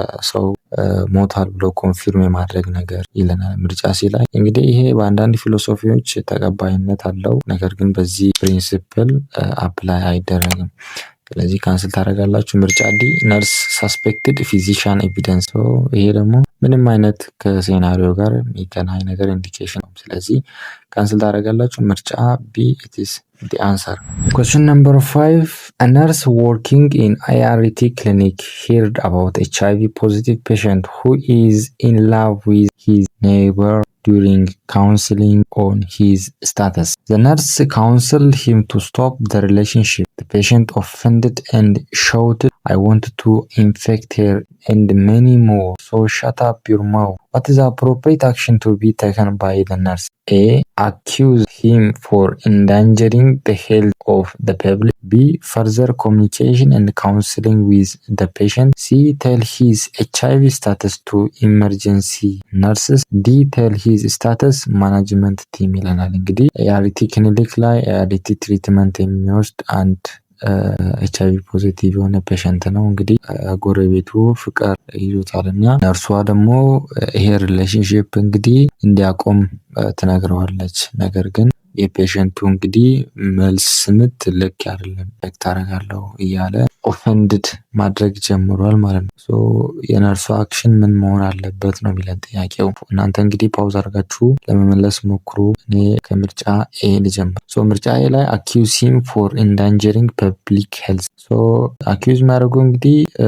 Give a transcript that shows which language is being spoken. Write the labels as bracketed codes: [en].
[am] ሰው ሞታል ብሎ ኮንፊርም የማድረግ ነገር ይለናል ምርጫ ሲ ላይ። እንግዲህ ይሄ በአንዳንድ ፊሎሶፊዎች ተቀባይነት አለው፣ ነገር ግን በዚህ ፕሪንሲፕል አፕላይ አይደረግም። ስለዚህ ካንስል ታደርጋላችሁ። ምርጫ ዲ ነርስ ሳስፔክትድ ፊዚሻን ኤቪደንስ። ይሄ ደግሞ ምንም አይነት ከሴናሪዮ ጋር የሚገናኝ ነገር ኢንዲኬሽን ነው። ስለዚህ ካንስል ታደርጋላችሁ። ምርጫ ቢ [en] it is the answer። Question number 5. A nurse working in IRT clinic heard about HIV positive patient who is in love with his neighbor during counseling on his status. The nurse counseled him to stop the relationship. The patient offended and shouted, "I want to infect her," and many more. So shut up your mouth. What is the appropriate action to be taken by the nurse? A. Accuse him for endangering the health of the public. B. Further communication and counseling with the patient. C. Tell his HIV status to emergency nurses. D. Tell his status management team [am] ይለናል። እንግዲህ ART ክሊኒክ ላይ ART ትሪትመንት የሚወስድ አንድ HIV ፖዚቲቭ የሆነ ፔሸንት ነው። እንግዲህ ጎረቤቱ ፍቅር ይዞታልና ነርሷ ደግሞ ይሄ ሪሌሽንሺፕ እንግዲህ እንዲያቆም ትነግረዋለች። ነገር ግን የፔሸንቱ እንግዲህ መልስ ምት ልክ አይደለም ታረጋለሁ እያለ ኦፌንድድ ማድረግ ጀምሯል ማለት ነው። ሶ የነርሷ አክሽን ምን መሆን አለበት ነው የሚለን ጥያቄው። እናንተ እንግዲህ ፓውዝ አድርጋችሁ ለመመለስ ሞክሩ። እኔ ከምርጫ ኤ ልጀምር። ሶ ምርጫ ኤ ላይ አኪውዝ ሂም ፎር ኢንዳንጀሪንግ ፐብሊክ ሄልዝ። ሶ አኪውዝ የሚያደርገው እንግዲህ